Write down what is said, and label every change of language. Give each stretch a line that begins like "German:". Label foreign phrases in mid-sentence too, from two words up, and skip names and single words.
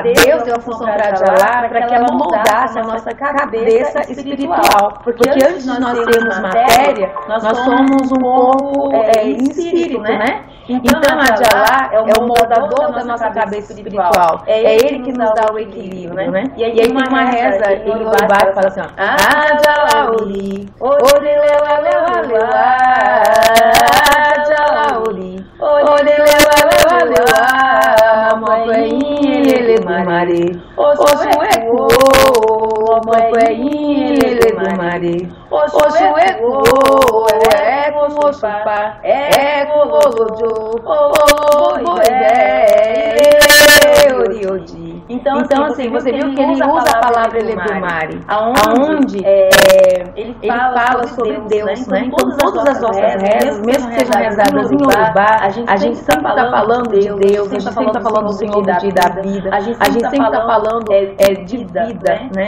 Portuguese: Deus deu a função para Adjalá para que ela moldasse a nossa cabeça espiritual. Porque antes de nós termos matéria, nós somos um corpo em espírito, né? Então, Adjalá é o moldador da nossa cabeça espiritual. É ele que nos dá o equilíbrio, né? E aí tem uma reza em Yorubá que fala assim, ó,
Yoruba: Adjalaoli, Orelelelelelá, Adjalaoli, Orelelelelelá, Mamoqueinha, Eledumare, Oxueco, Mamoqueinha, Eledumare, Oxueco, Eco, Oxupá, Eco, Olojo, Oriodi.
Portuguese: Então, assim, você viu que ele usa a palavra Eledumare, aonde ele fala sobre Deus, né? Então, todas as nossas rezas, mesmo que sejam rezadas em Yorubá, a gente sempre está falando de Deus, a gente sempre está falando do Senhor da vida, a gente sempre está falando de vida, né?